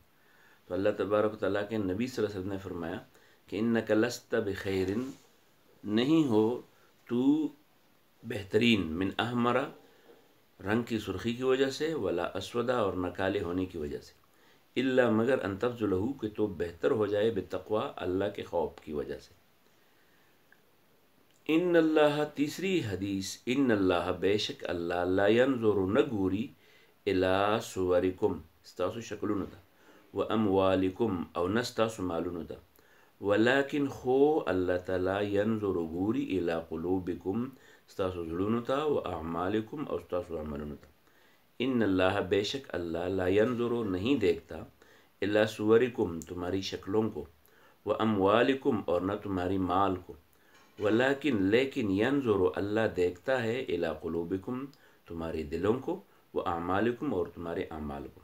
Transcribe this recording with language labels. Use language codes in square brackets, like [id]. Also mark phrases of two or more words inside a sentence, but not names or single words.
[ur] تو اللہ تبارک و تعالیٰ کے نبی [ar] صلی اللہ علیہ وسلم [ur] نے فرمایا کہ [ar] انک لست بخیر [ur] نہیں ہو تو بہترین [ar] من احمرہ [ur] رنگ کی سرخی کی وجہ سے [ar] ولا اسودہ [ur] اور نہ کالے ہونے کی وجہ سے الا مگر [ar] ان تبذلہ [ur] کہ تو بہتر ہو جائے بتقوی اللہ کے خوف کی وجہ سے. [ar] ان اللہ [ur] تیسری حدیث [ar] ان اللہ [ur] بے شک اللہ [ar] لا ينظر [ps] نگوری [ar] الی صورکم [ps] ستاسو شکلونو تا [ar] و اموالکم [ps] او نستاسو مالونو ته، ولکن خو الله تعالی ينظر ګوري [ar] الی قلوبکم [ps] ستاسو زړونو ته، [ar] و اعمالکم [ps] او ستاسو عملونو ته۔ [ar] ان اللہ [ur] بے شک اللہ [ar] لا ينظر [ur] نہیں دیکھتا [ar] الی صورکم [ur] تمہاری شکلوں کو، [ar] و اموالکم [ur] اور نہ تمہاری مال کو، ولیکن لیکن ینظر اللہ دیکھتا ہے [ar] الی قلوبکم [ur] تمہاری دلوں کو، [ar] و اعمالکم [ur] اور تمہارے اعمال کو۔